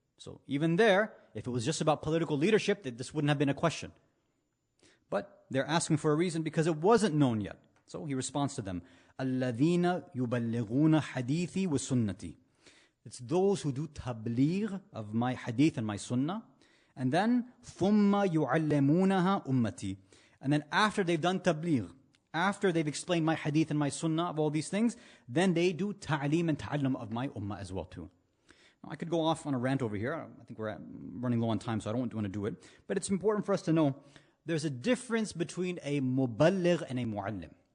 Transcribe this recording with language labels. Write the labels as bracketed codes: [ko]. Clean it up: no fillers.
[en] So even there, if it was just about political leadership, this wouldn't have been a question. But they're asking for a reason because it wasn't known yet. So he responds to them, [ar] الَّذِينَ يُبَلِّغُونَ حَدِيثِي وَسُنَّتِي. [en] It's those who do tabligh of my hadith and my sunnah. And then, [ar] ثُمَّ يُعَلَّمُونَهَا أُمَّتِي. [en] And then after they've done tabligh, after they've explained my hadith and my sunnah of all these things, then they do ta'aleem and ta'allum of my ummah as well too. Now, I could go off on a rant over here. I think we're running low on time, so I don't want to do it. But it's important for us to know there's a difference between a muballigh and a mu'allim.